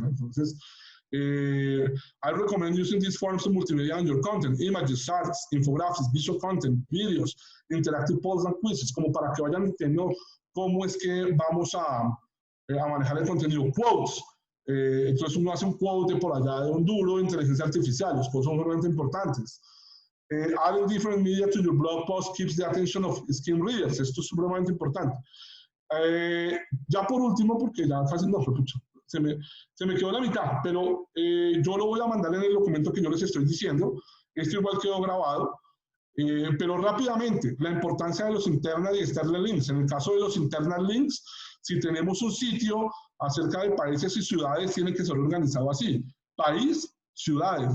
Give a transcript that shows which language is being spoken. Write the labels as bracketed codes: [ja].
[en] Entonces, I recommend using these forms of multimedia on your content: images, charts, infographics, visual content, videos, interactive polls and quizzes, [es] como para que vayan entendiendo cómo es que vamos a manejar el contenido. [en] Quotes. [es] Entonces uno hace un quote por allá de un duro de inteligencia artificial. Los quotes son realmente importantes. [en] Adding different media to your blog post keeps the attention of skim readers. [es] Esto es supremamente importante. Ya por último, porque ya casi no, se me quedó la mitad, pero yo lo voy a mandar en el documento que yo les estoy diciendo. Esto igual quedó grabado. Pero rápidamente, la importancia de los internal y external links. En el caso de los internal links, si tenemos un sitio acerca de países y ciudades, tiene que ser organizado así: país, ciudades.